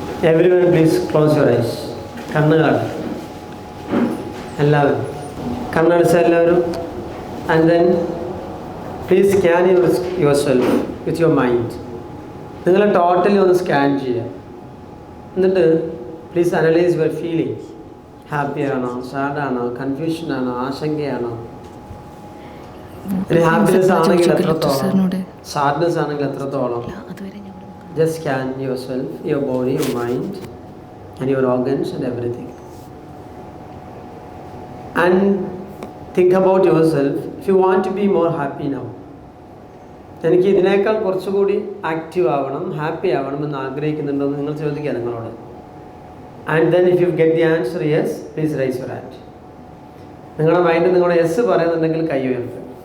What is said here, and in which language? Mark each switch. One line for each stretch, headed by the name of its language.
English: Everyone please close your eyes.
Malayalam: കണ്ണുകളാണ് എല്ലാവരും കണ്ണടച്ച എല്ലാവരും.
English: And then please scan yourself with your mind.
Malayalam: നിങ്ങൾ totally ഒന്ന് scan ചെയ്യുക. എന്നിട്ട്
English: Please analyse your feelings.
Malayalam: Happy ആണോ, സാഡാണോ, കൺഫ്യൂഷൻ ആണോ, ആശങ്കയാണോ? ഒരു ഹാപ്പിനെസ് ആണെങ്കിൽ എത്രത്തോളം, സാഡ്നെസ് ആണെങ്കിൽ എത്രത്തോളം.
English: Just scan yourself, your body, your mind and your organs and everything. And think about yourself. If you want to be more happy now,
Malayalam: എനിക്ക് ഇതിനേക്കാൾ കുറച്ചുകൂടി ആക്റ്റീവ് ആവണം, ഹാപ്പി ആവണം എന്ന് ആഗ്രഹിക്കുന്നുണ്ടോ എന്ന് നിങ്ങൾ ചോദിക്കുക നിങ്ങളോട്.
English: And then if you get the answer yes, please raise your hand.
Malayalam: നിങ്ങളുടെ മൈൻഡ് നിങ്ങളുടെ യെസ് പറയുന്നുണ്ടെങ്കിൽ കൈ ഉയർത്തുക.